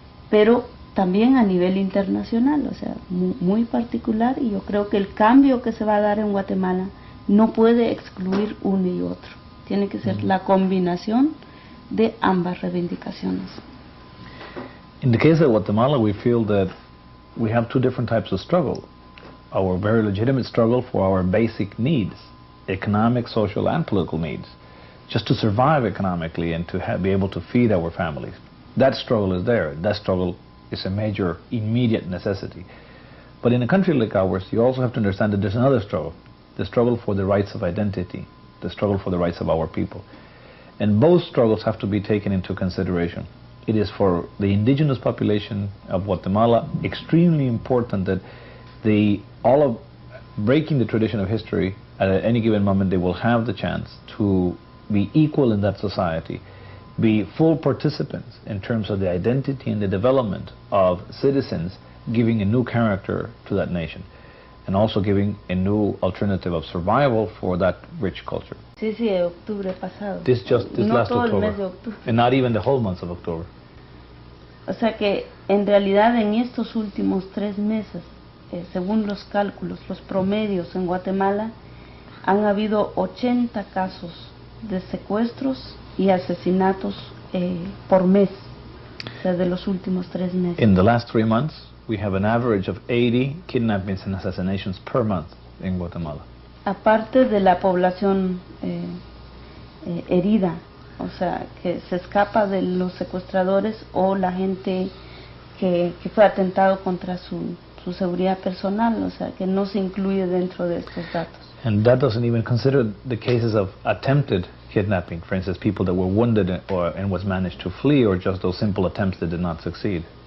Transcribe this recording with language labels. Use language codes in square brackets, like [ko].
[es] pero también a nivel internacional, o sea, muy particular, y yo creo que el cambio que se va a dar en Guatemala no puede excluir uno y otro, tiene que ser la combinación de ambas reivindicaciones. [en] In the case of Guatemala, we feel that we have two different types of struggle. Our very legitimate struggle for our basic needs, economic, social, and political needs, just to survive economically and to be able to feed our families. That struggle is there. That struggle is a major, immediate necessity. But in a country like ours, you also have to understand that there's another struggle, the struggle for the rights of identity, the struggle for the rights of our people. And both struggles have to be taken into consideration. it is for the indigenous population of Guatemala extremely important that all of breaking the tradition of history, at any given moment they will have the chance to be equal in that society, be full participants in terms of the identity and the development of citizens, giving a new character to that nation, and also giving a new alternative of survival for that rich culture. [es] Sí, octubre pasado. [en] This last [es] todo [en] October. [es] El mes de octubre. [en] And not even the whole month of October. [es] O sea que en realidad en estos últimos 3 meses, según los cálculos, los promedios en Guatemala, han habido 80 casos de secuestros y asesinatos por mes, o sea, de los últimos 3 meses. [en] In the last 3 months, we have an average of 80 kidnappings and assassinations per month in Guatemala. [es] Aparte de la población herida, o sea, que se escapa de los secuestradores o la gente que fue atentado contra su seguridad personal, o sea, que no se incluye dentro de estos datos. [en] And that doesn't even consider the cases of attempted kidnapping, for instance, people that were wounded and was managed to flee, or just those simple attempts that did not succeed.